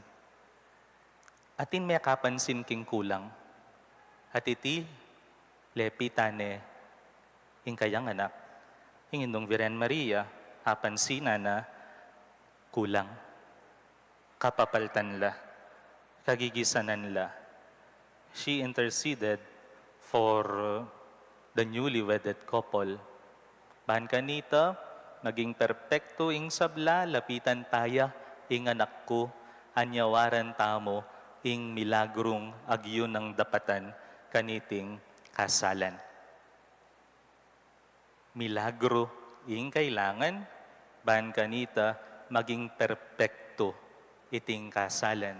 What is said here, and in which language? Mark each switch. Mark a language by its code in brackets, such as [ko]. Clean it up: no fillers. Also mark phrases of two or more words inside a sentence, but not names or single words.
[pam] Atin may kapansin king kulang. At iti, lepitane, ing kayang anak, ing indong Virgen Maria, hapansina na kulang. kapapaltan la, kagigisanan la. [en] She interceded for the newly wedded couple. [pam] Bahan kanita, maging perpekto ing sabla, lapitan taya, ing anak ko, anyawaran tamo, ing milagrong agyo ng dapatan, kaniting kasalan. Milagro ing kailangan, bahan kanita, maging perpekto, iting kasalan.